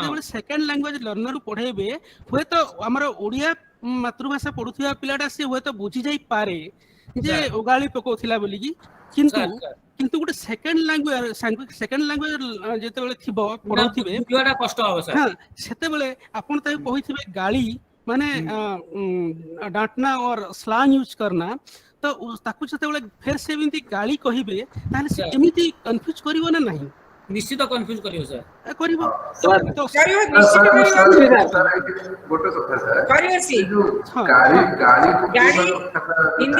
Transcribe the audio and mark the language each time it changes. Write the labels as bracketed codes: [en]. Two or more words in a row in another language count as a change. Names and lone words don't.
[or] ଯେତେବେଳେ [en] second language learnerକୁ [or] ପଢେଇବେ ହୁଏତ ଆମର ଓଡିଆ ମାତୃଭାଷା ପଢୁଥିବା ପିଲାଟା ସେ ହୁଏତ ବୁଝି ଯାଇପାରେ ଯେ ସାର୍। ଓଗାଳି ପକଉଥିଲା ବୋଲିକି, କିନ୍ତୁ ସାର୍। କିନ୍ତୁ ଗୋଟେ [en] second language [or] ଯେତେବେଳେ ଥିବ ନା ପଢଉଥିବେ, ବୁଝିବାଟା କଷ୍ଟ ହବ ସାର୍। ହଁ ସେତେବେଳେ ଆପଣ ତାକୁ କହିଥିବେ ଗାଳି ମାନେ [hi] डांटना और स्लांग यूज करना, [or] ତ ତାକୁ ଯେତେବେଳେ ଫେର ସେମିତି ଗାଳି କହିବେ ତାହେଲେ ସେ ସାର୍। କେମିତି କନଫ୍ୟୁଜ କରିବ ନା ନାହିଁ? ନିଶ୍ଚିତ କନଫ୍ୟୁଜ କରିବ ସାର୍। କରିବ। ସାର୍ ତ କରିବ, ସାର୍ ନିଶ୍ଚିତ କରିବ। ସାର୍ ଏଇଠି ଗୋଟେ କଥା ସାର୍, କରିବ ସେ ସିଏ। ଯୋଉ ହଁ ଗାଳି ଗାଳି ପକେଇବା ଗାଳି କଥାଟା ହିନ୍ଦୀ